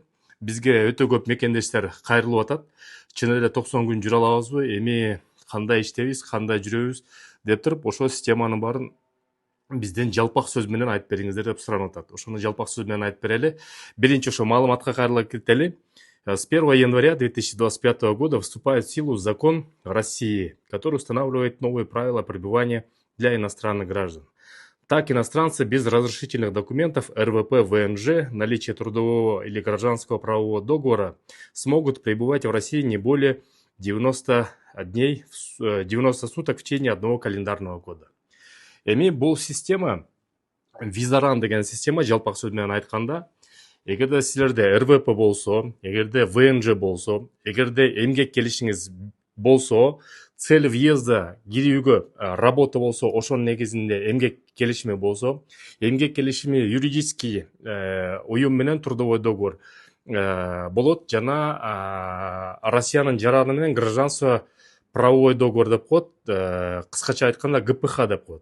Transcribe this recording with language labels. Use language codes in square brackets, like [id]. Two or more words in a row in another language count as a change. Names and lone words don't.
[ky] Бизге өтө көп мекендештер кайрылып атат. Чын эле 90 күн жүрө алабызбы? Эми кандай иштейбиз, кандай жүрөбүз деп туруп, ошо системанын баарын бизден жалпак сөз менен айтып бериңиздер деп суранып атат. Ошону жалпак сөз менен айтып берели. Биринчи ошо маалыматка кайрылып кетели. [ru] С 1 января 2025 года вступает в силу закон России, который устанавливает новые правила пребывания для иностранных граждан. Так, иностранцы без разрешительных документов РВП ВНЖ, наличие трудового или гражданского правового договора смогут пребывать в России не более 90 суток в течение одного календарного года. [ky] Эми бул система, визаран деген система, жалпак сөз менен айтканда, эгерде силерде РВП болсо, эгерде ВНЖ болсо, эгерде эмгек келишиңиз болсо, [ru] цель въезда [ky] кирүүгө работа болсо, ошонун негизинде эмгек келишими болсо, эмгек келишими юридический уюм менен [ru] трудовой договор [ky] болот, жана Россиянын жараны менен [ru] гражданство правовой договор [ky] деп коет, кыскача айтканда ГПХ деп коет.